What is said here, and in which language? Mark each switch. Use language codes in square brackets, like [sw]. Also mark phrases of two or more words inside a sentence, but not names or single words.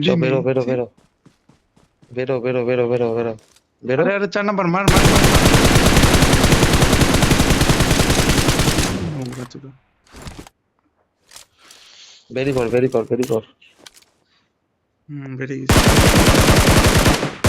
[bn] চল বেরো [hi] नहीं [bn] বেরো বেরো বেরো বেরো বেরো বেরো বেরো বেরো [hi] अरे अरे चार नंबर मार मार मार होगा चलो [bn] বেরি কর বেরি কর বেরি কর वेरी